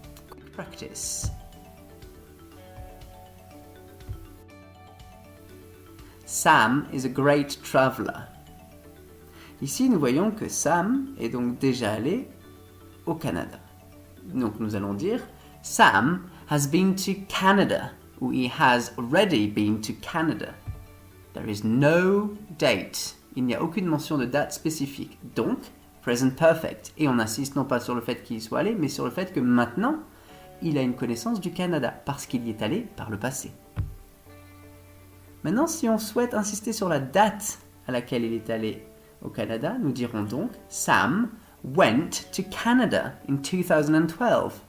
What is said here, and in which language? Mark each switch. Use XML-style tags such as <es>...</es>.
<en>Quick practice. Sam is a great traveler.</en> <fr>Ici, nous voyons que Sam est donc déjà allé au Canada. Donc nous allons dire</fr> <en>Sam has been to Canada,</en> <fr>ou</fr> <en>he has already been to Canada. There is no date.</en> <fr>Il n'y a aucune mention de date spécifique. Donc, present perfect. Et on insiste non pas sur le fait qu'il y soit allé, mais sur le fait que maintenant, il a une connaissance du Canada, parce qu'il y est allé par le passé. Maintenant, si on souhaite insister sur la date à laquelle il est allé au Canada, nous dirons donc</fr> <en>Sam went to Canada in 2012.</en>